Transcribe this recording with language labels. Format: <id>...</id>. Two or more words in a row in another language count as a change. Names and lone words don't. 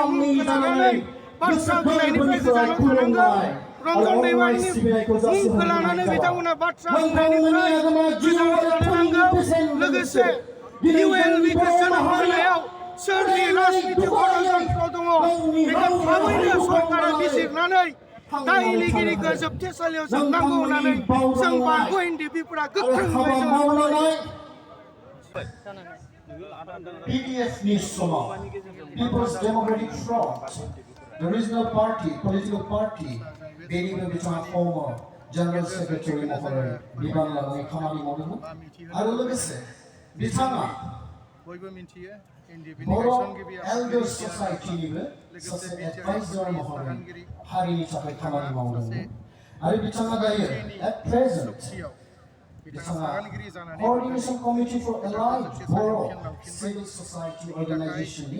<brx>मुंखौ लानानै बाथ्रा बुंनायनिफ्राय गोजानाव थानांगौ रन्जन दैमारिनि मुंखौ लानानै बिथांमोना बाथ्रा बुंनायनिफ्राय गोजानाव थानो नांगौ लोगोसे इउएलबिखौ जोनोम होनायाव सोरनि राजनिति षड्यन्त्र दङ बेखौ थाबैनो सरकारा बिजिरनानै दायनिगिरिखौ जोबथेसालियाव जोबनांगौ होननानै जों बारग' एनडिएफबिफोरा गोख्रोङै</brx> <en>PDFनि समाव People's Democratic Front, the regional party, political party,</en> <brx>बेनिबो बिथाङा</brx> <en>former general secretary</en> <brx>महरै बिबान लानानै खामानि मावदोंमोन आरो लोगोसे बिथाङा बर' एल्डार ससाइटिनिबो सासे एडभाइजार महरै हारिनि थाखाय खामानि मावदोंमोन आरो बिथाङा दायो</brx> <en>at present</en> <brx>बिथाङा Coordination Committee for Allied Borough Civil Society Organizationनि</brx>